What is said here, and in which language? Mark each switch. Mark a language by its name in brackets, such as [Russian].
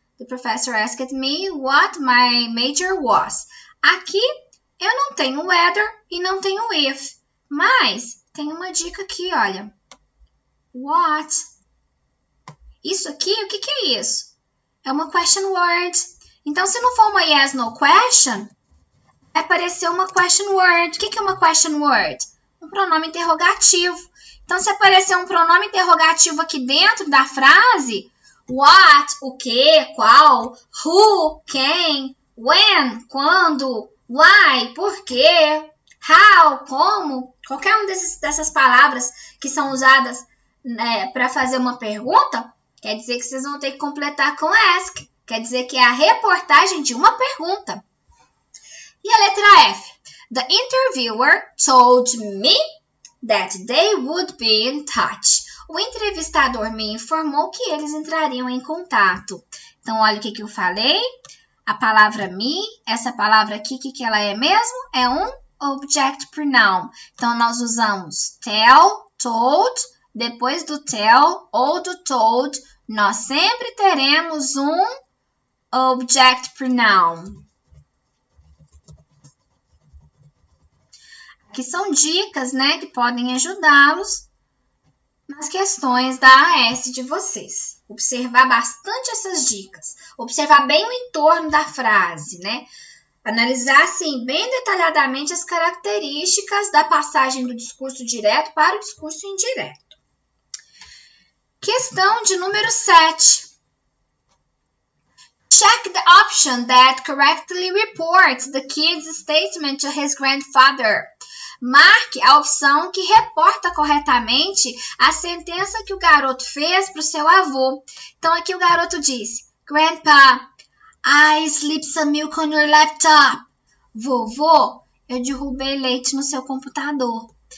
[English] The professor asked me what my major was. [Portuguese] Aqui, eu não tenho weather e não tenho if, mas tem uma dica aqui, olha. What? Isso aqui, o que é isso? É uma question word. Então, se não for uma yes, no question, vai aparecer uma question word. O que é uma question word? Um pronome interrogativo. Então, se aparecer um pronome interrogativo aqui dentro da frase, what, o que, qual, who, quem, when, quando, why, por quê, how, como, qualquer uma dessas palavras que são usadas, né, para fazer uma pergunta, quer dizer que vocês vão ter que completar com ask. Quer dizer que é a reportagem de uma pergunta. E a letra F. [English] The interviewer told me that they would be in touch. [Portuguese] O entrevistador me informou que eles entrariam em contato. Então, olha o que eu falei. A palavra me, essa palavra aqui, o que ela é mesmo? É um object pronoun. Então, nós usamos tell, told. Depois do tell ou do told, nós sempre teremos um object pronoun. Aqui são dicas, né, que podem ajudá-los nas questões da AS de vocês. Observar bastante essas dicas. Observar bem o entorno da frase, né? Analisar, assim, bem detalhadamente as características da passagem do discurso direto para o discurso indireto. Questão de número 7. [English] Check the option that correctly reports the kid's statement to his grandfather. [Portuguese] Marque a opção que reporta corretamente a sentença que o garoto fez para o seu avô. Então, aqui o garoto disse, [English] Grandpa, I slipped some milk on your laptop. [Portuguese] Vovô, eu derrubei leite no seu computador.